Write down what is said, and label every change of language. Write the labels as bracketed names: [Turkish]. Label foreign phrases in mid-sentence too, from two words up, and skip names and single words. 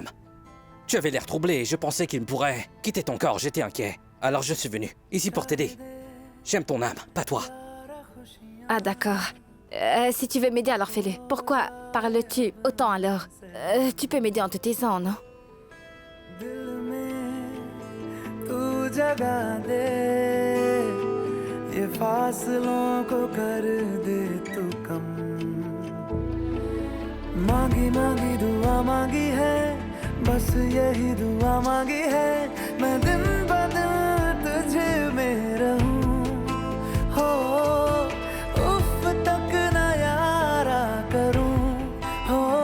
[French] Tu avais l'air troublé et je pensais qu'il me pourrait quitter ton corps, j'étais inquiet. Alors je suis venu, ici pour t'aider. J'aime ton âme, pas toi. Ah d'accord. Si tu veux m'aider, alors fais-le. Pourquoi parles-tu autant alors? Tu peux m'aider en te taisant, non? [Hindi] दिल में तू जगा दे ये फासलों को कर दे तू कम मांगी मांगी दुआ मांगी है बस यही दुआ मांगी है मैं दिन ब दिन तुझे में रहूं हो उफ तक न यारा करूं हो